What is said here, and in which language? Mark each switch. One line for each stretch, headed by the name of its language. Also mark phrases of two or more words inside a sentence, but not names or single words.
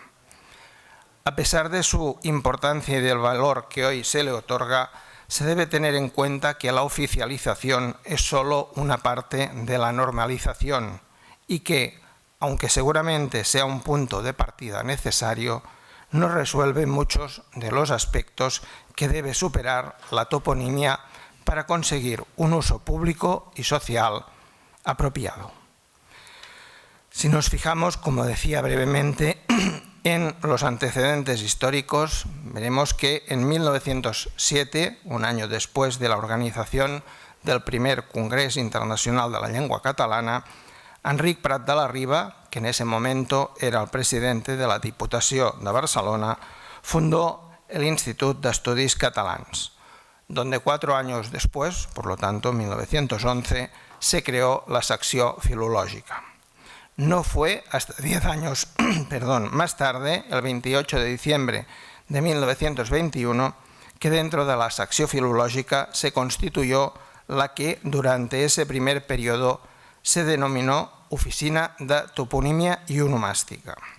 Spanish: A pesar de su importancia y del valor que hoy se le otorga, se debe tener en cuenta que la oficialización es solo una parte de la normalización y que, aunque seguramente sea un punto de partida necesario, no resuelve muchos de los aspectos que debe superar la toponimia para conseguir un uso público y social apropiado. Si nos fijamos, como decía brevemente, en los antecedentes históricos, veremos que en 1907, un año después de la organización del primer Congrés Internacional de la Lengua Catalana, Enric Prat de la Riba, que en ese momento era el presidente de la Diputació de Barcelona, fundó el Institut d'Estudis Catalans, donde 4 años después, por lo tanto en 1911, se creó la Secció Filològica. No fue hasta 10 años más tarde, el 28 de diciembre de 1921, que dentro de la Secció Filològica se constituyó la que durante ese primer periodo se denominó Oficina de Toponímia i Onomàstica.